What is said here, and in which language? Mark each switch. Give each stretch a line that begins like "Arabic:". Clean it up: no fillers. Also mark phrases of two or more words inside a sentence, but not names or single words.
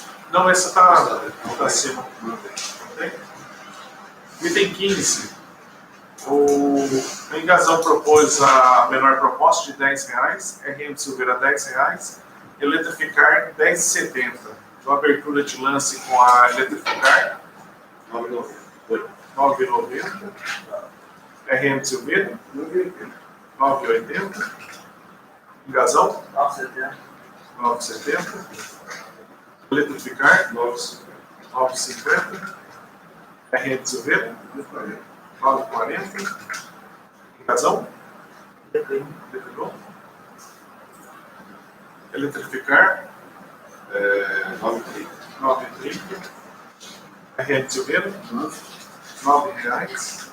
Portuguese: Não, essa está acima. Okay. Item 15. O Igazão propôs a menor proposta de R$ 10,00. RM Silveira, R$ 10,00. Eletrificar 10,70. Então, abertura de lance com a Eletrificar. 9,90. RM Silveira. 9,80. Igazão. 9,70. 9,70. Eletrificar, 9,50. RN de Silveira, 9,40. Razão? Defendeu? Eletrificar, 9,30. RN de Silveira, R$9.